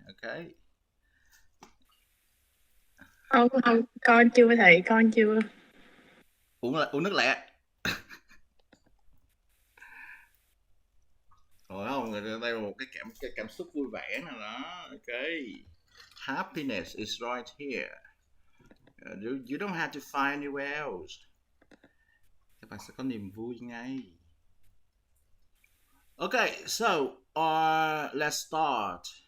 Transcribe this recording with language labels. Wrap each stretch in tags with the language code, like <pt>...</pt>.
<en>Ok.</en> <vi>Không, con chưa thầy, con chưa. Uống nước lẹ. Rồi không, đây là một cái cảm xúc vui vẻ nào đó.</vi> <en>Ok. Happiness is right here. You don't have to find anywhere else.</en> <vi>Các bạn sẽ có niềm vui ngay.</vi> <en>Okay, so let's start.</en>